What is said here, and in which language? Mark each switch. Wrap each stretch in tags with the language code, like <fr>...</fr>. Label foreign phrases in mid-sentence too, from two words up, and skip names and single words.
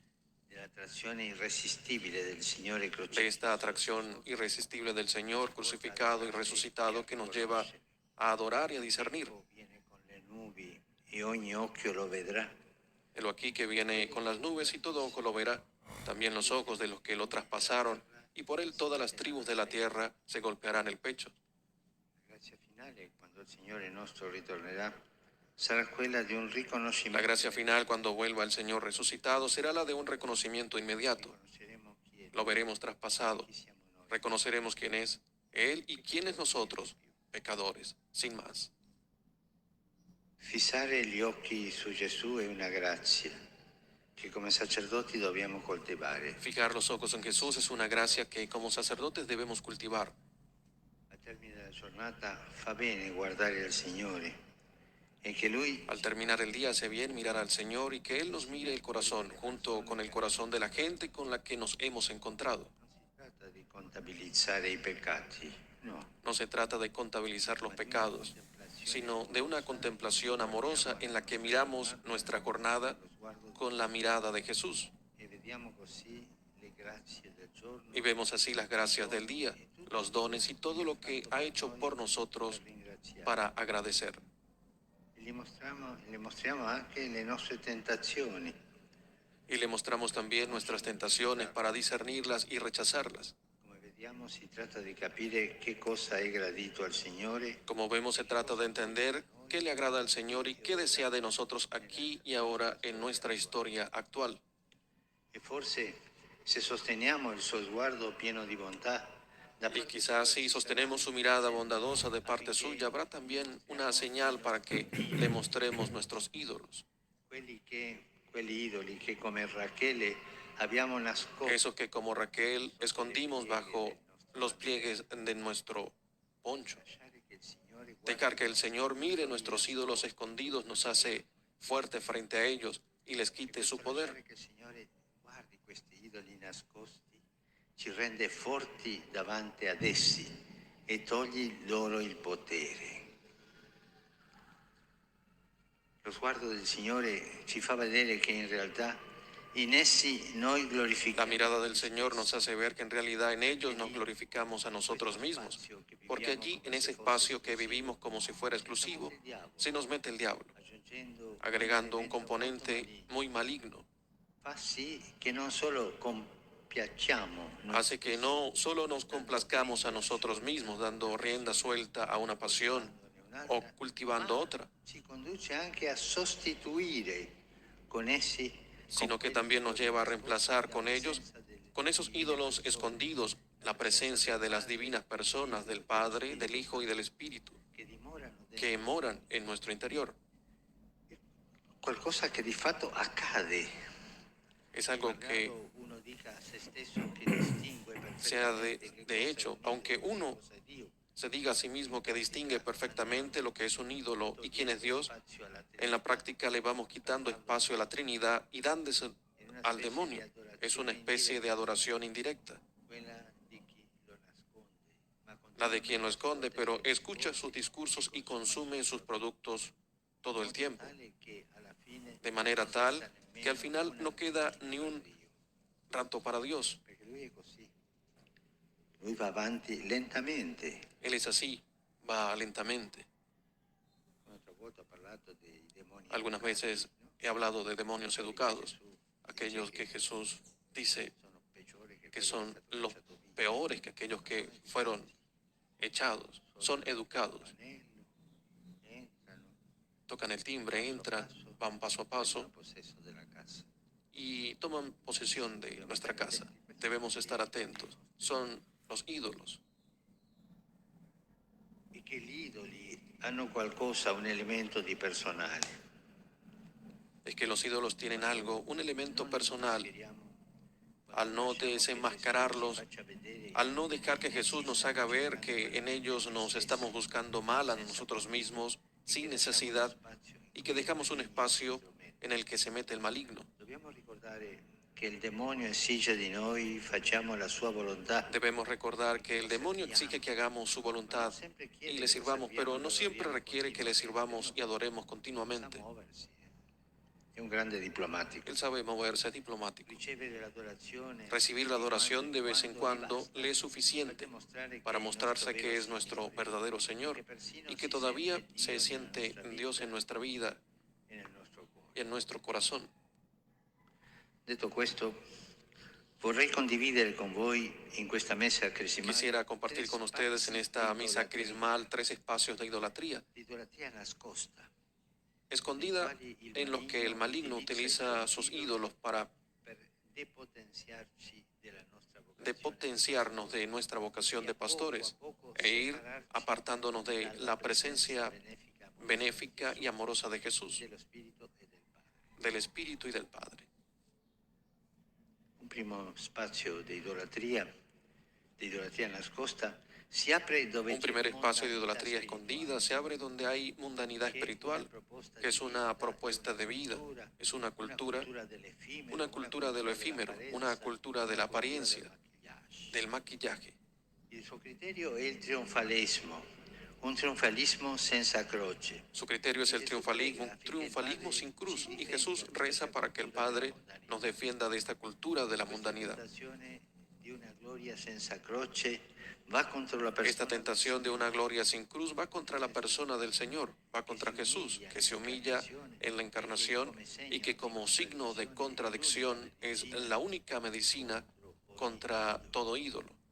<it>Dell'attrazione irresistibile del Signore</it> <es>de</es> <it>crocifisso.</it> <es>esta atracción irresistible del Señor crucificado y resucitado que nos lleva a adorar y a discernir.</es> <it>Viene con le nubi e ogni occhio lo vedrà.</it> <es>Helo aquí que viene con las nubes y todo ojo lo verá, también los ojos de los que lo traspasaron, y por él todas las tribus de la tierra se golpearán el pecho.</es> <it>La grazia finale, quando il Signore nostro ritornerà, sarà quella di un</it> <es>La</es> <it>riconoscimento.</it> <es>gracia final cuando vuelva el Señor resucitado será la de un reconocimiento inmediato.</es> <it>Conosceremo chi è</it> <es>Lo veremos traspasado.</es> <it>chi siamo noi.</it> <es>Reconoceremos quién es Él y quiénes nosotros, pecadores, sin más.</es> <it>Fissare gli occhi su Gesù è una grazia che come sacerdoti dobbiamo coltivare.</it> <es>Fijar los ojos en Jesús es una gracia que como sacerdotes debemos cultivar.</es> <it>Al termine della giornata fa bene guardare al Signore e che Lui</it> <es>Al terminar el día hace bien mirar al Señor y que Él nos mire el corazón junto con el corazón de la gente con la que nos hemos encontrado.</es> <it>non si tratta di contabilizzare i peccati, no.</it> <es>No se trata de contabilizar los pecados, sino de una contemplación amorosa en la que miramos nuestra jornada con la mirada de Jesús</es> <it>E vediamo così le grazie del giorno</it> <es>y vemos así las gracias del día, los dones y todo lo que ha hecho por nosotros</es> <it>per ringraziare.</it> <es>para agradecer.</es> <it>E le mostriamo anche le nostre tentazioni.</it> <es>Y le mostramos también nuestras tentaciones para discernirlas y rechazarlas.</es> <it>Come vediamo, si tratta di capire che cosa è gradito al Signore</it> <es>Como vemos, se trata de entender qué le agrada al Señor y qué desea de nosotros aquí y ahora en nuestra historia actual.</es> <it>e forse se sosteniamo il suo sguardo pieno di bontà da</it> <es>Y</es> <it>parte</it> <es>quizás</es> <it>sua,</it> <es>si</es> <it>ci</it> <es>sostenemos su</es> <it>sarà</it> <es>mirada bondadosa de parte</es> <it>affinché</it> <es>suya, habrá también una señal para que le mostremos nuestros ídolos.</es> <it>quelli idoli che come Rachele abbiamo nascosto</it> <es>Esos que como Raquel escondimos bajo los pliegues de nuestro poncho.</es> <it>lasciare che il Signore</it> <es>Dejar que el</es> <it>guardi</it> <es>Señor mire nuestros ídolos escondidos nos hace fuerte frente a ellos y les quite su poder.</es> <it>lasciare che il Signore guardi questi idoli nascosti ci rende forti davanti ad essi e togli loro il potere. Lo sguardo del Signore ci fa vedere che in realtà in essi noi</it> <es>La</es> <it>glorifichiamo</it> <es>mirada del Señor nos hace ver que en realidad en ellos nos glorificamos a nosotros mismos, porque allí, en ese espacio que vivimos como si fuera exclusivo, se nos mete el diablo, agregando un componente muy maligno.</es> <it>fa sì che non solo compiacciamo noi</it> <es>Hace que no solo nos complazcamos a nosotros mismos, dando rienda suelta a una pasión o cultivando otra,</es> <it>ci conduce anche a sostituire con essi,</it> <es>sino que también nos lleva a reemplazar con ellos, con esos ídolos escondidos, la presencia de las divinas personas, del Padre, del Hijo y del Espíritu,</es> <it>che dimorano</it> <es>que moran en nuestro interior.</es> <it>qualcosa che di fatto accade.</it> <es>Es algo que</es> <it>Malgrado uno dica a se stesso che distingue</it> <es>sea</es> <it>perfettamente che</it> <es>de</es> <it>cosa</it> <es>hecho,</es> <it>è un</it> <es>aunque</es> <it>idolo e</it> <es>uno</es> <it>cosa è Dio.</it> <es>se diga a sí mismo que distingue perfectamente lo que es un ídolo y quién es Dios,</es> <it>Spazio alla</it> <es>en la</es> <it>Trinità,</it> <es>práctica le vamos quitando espacio a la Trinidad y dándose al demonio. Es una especie de adoración indirecta,</es> <it>quella di chi lo nasconde, ma</it> <es>la de quien lo esconde, pero</es> <it>continuamente</it> <es>escucha sus discursos y consume sus productos todo el tiempo,</es> <it>tale che alla fine</it> <es>de manera</es> <it>non</it> <es>tal</es> <it>resta nemmeno</it> <es>que al final</es> <it>una</it> <es>no queda</es> <it>vita</it> <es>ni</es> <it>per</it> <es>un</es> <it>Dio,</it> <es>rato para Dios.</es> <it>perché lui è così. Lui va avanti lentamente.</it> <es>Él es así, va lentamente.</es> <it>Un'altra volta ho parlato dei demoni</it> <es>Algunas</es> <it>educati,</it> <es>veces</es> <it>no?</it> <es>he hablado de demonios educados,</es> <it>Gesù</it> <es>aquellos</es> <it>dice</it> <es>que Jesús dice</es> <it>sono peggiori che</it> <es>que</es> <it>quelli</it> <es>son</es> <it>che è stato</it> <es>los</es> <it>cacciato via.</it> <es>peores que aquellos que fueron echados, son educados,</es> <it>Anello, entrano,</it> <es>tocan el timbre, entran, van paso a</es> <it>prendono</it> <es>paso</es> <it>possesso della casa.</it> <es>y toman posesión de nuestra casa. Debemos estar atentos. Son los ídolos.</es> <it>E che gli idoli hanno qualcosa, un elemento di personale.</it> <es>Es que los ídolos tienen algo, un elemento</es> <it>Non li</it> <es>personal.</es> <it>mascheriamo,</it> <es>Al no</es> <it>lasciamo che</it> <es>desenmascararlos,</es> <it>Gesù ci faccia vedere</it> <es>al no dejar que</es> <it>in</it> <es>Jesús</es> <it>essi</it> <es>nos</es> <it>stiamo</it> <es>haga ver</es> <it>cercando</it> <es>que en ellos nos estamos buscando mal a nosotros mismos, sin necesidad, y que dejamos un espacio en el que se mete el maligno.</es> <it>Dobbiamo ricordare che il demonio esige di noi facciamo la sua volontà.</it> <es>Debemos recordar que el demonio exige que hagamos su voluntad y le sirvamos, pero no siempre requiere que le sirvamos y adoremos</es> <it>Sa</it> <es>continuamente.</es> <it>muoversi. È un grande diplomatico.</it> <es>Él sabe moverse, es diplomático.</es> <it>Ricevere l'adorazione,</it> <es>Recibir la adoración de vez en cuando le es suficiente para mostrarse que es nuestro verdadero Señor y que todavía se siente Dios en nuestra vida</es> <it>e nel nostro cuore.</it> <es>y en nuestro corazón.</es> <it>Detto questo, vorrei condividere con voi in questa messa crismale</it> <es>Quisiera compartir con ustedes en esta misa crismal 3 espacios de idolatría,</es> <it>l'idolatria nascosta,</it> <es>escondida en los que el maligno utiliza sus ídolos para</es> <it>per depotenziarci della nostra vocazione.</it> <es>depotenciarnos de nuestra vocación de pastores e ir apartándonos de la presencia benéfica y amorosa de Jesús,</es> <it>dello Spirito e del Padre.</it> <es>del Espíritu y del Padre.</es> <it>Un primo spazio di idolatria nascosta, si apre dove</it> <es>Un primer espacio de idolatría escondida se abre donde hay mundanidad espiritual, que es una propuesta de vida, es una cultura de lo efímero, una cultura de la apariencia, del maquillaje.</es> <it>Il suo criterio è il trionfalismo, un trionfalismo senza croce.</it> <es>Su criterio es el triunfalismo, un triunfalismo sin cruz, y Jesús reza para que el Padre nos defienda de esta cultura de la mundanidad.</es> <it>di una gloria senza croce va contro la persona.</it> <es>Esta tentación de una gloria sin cruz va contra la persona del Señor, va contra Jesús, que se humilla en la encarnación y que como signo de contradicción es la única medicina contra todo ídolo.</es>